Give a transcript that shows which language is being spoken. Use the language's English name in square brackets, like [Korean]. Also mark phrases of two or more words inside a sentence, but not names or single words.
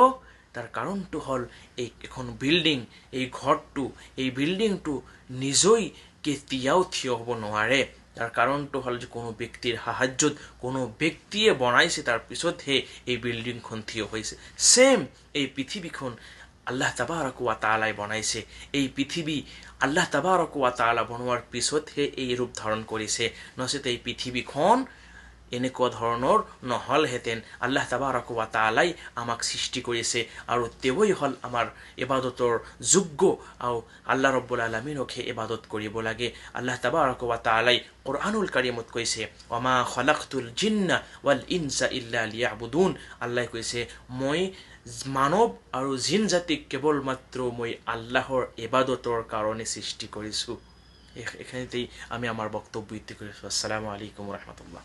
[Assamese] তাৰ কাৰণটো হ'ল এখন বিল্ডিং, এই ঘৰটো, এই বিল্ডিংটো নিজেই কেতিয়াও থিয় হ'ব নোৱাৰে। তাৰ কাৰণটো হ'ল যে কোনো ব্যক্তিৰ সাহায্যত, কোনো ব্যক্তিয়ে বনাইছে, তাৰপিছতহে এই বিল্ডিংখন থিয় হৈছে। ছেম এই পৃথিৱীখন [Arabic] الله تبارك وتعالى [Assamese] বনাইছে। এই পৃথিৱী [Arabic] الله تبارك وتعالى [Assamese] বনোৱাৰ পিছতহে এই ৰূপ ধাৰণ কৰিছে, নচেত এই পৃথিৱীখন এনেকুৱা ধৰণৰ নহ'লহেঁতেন। [Arabic] الله تبارك وتعالى [Assamese] আমাক সৃষ্টি কৰিছে আৰু তেওঁই হ'ল আমাৰ ইবাদতৰ যোগ্য, আৰু [Arabic] الله رب العالمين [Assamese] ইবাদত কৰিব লাগে। [Arabic] الله تبارك وتعالى القرآن الكريم [Assamese] কৈছে, [Arabic] وما خلقت الجن والإنس إلا ليعبدون. [Assamese] আল্লাহ কৈছে, মই মানৱ আৰু জিন জাতিক কেৱল মাত্ৰ মই আল্লাহৰ ইবাদতৰ কাৰণে সৃষ্টি কৰিছোঁ। এইখিনিতেই আমি আমাৰ বক্তব্য ইতি কৰিছোঁ। [Arabic] السلام عليكم ورحمة الله.